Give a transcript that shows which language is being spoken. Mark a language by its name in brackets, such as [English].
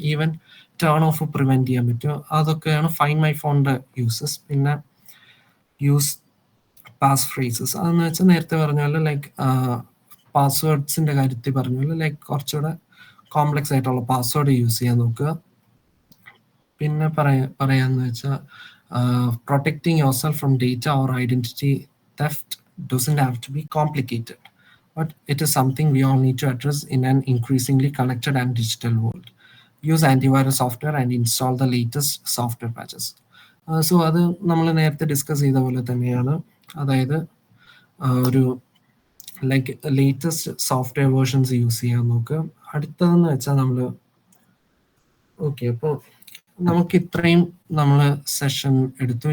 [Malayalam] Even turn of prevent ചെയ്യാൻ പറ്റും. അതൊക്കെയാണ് ഫൈൻഡ് മൈ ഫോണിന്റെ യൂസസ്. പിന്നെ യൂസ് പാസ് ഫ്രേസസ്, അതെന്ന് വെച്ചാൽ നേരത്തെ പറഞ്ഞ പോലെ ലൈക്ക് പാസ്വേഡ്സിന്റെ കാര്യത്തിൽ പറഞ്ഞ പോലെ ലൈക്ക് കുറച്ചുകൂടെ കോംപ്ലക്സ് ആയിട്ടുള്ള പാസ്വേഡ് യൂസ് ചെയ്യാൻ നോക്കുക. പിന്നെ പറയാന്ന് വെച്ചാൽ [English] Protecting yourself from data or identity theft doesn't have to be complicated, but it is something we all need to address in an increasingly connected and digital world. Use antivirus software and install the latest software patches. [Malayalam] So അത് നമ്മൾ നേരത്തെ discuss ചെയ്ത പോലെ തന്നെയാണ്. അതായത് ഒരു like latest software versions use ചെയ്യാൻ നോക്കുക. അടുത്തതെന്ന് വെച്ചാൽ നമ്മൾ ഓക്കെ, അപ്പോൾ നമുക്ക് ഇത്രയും നമ്മൾ സെഷൻ എടുത്തു.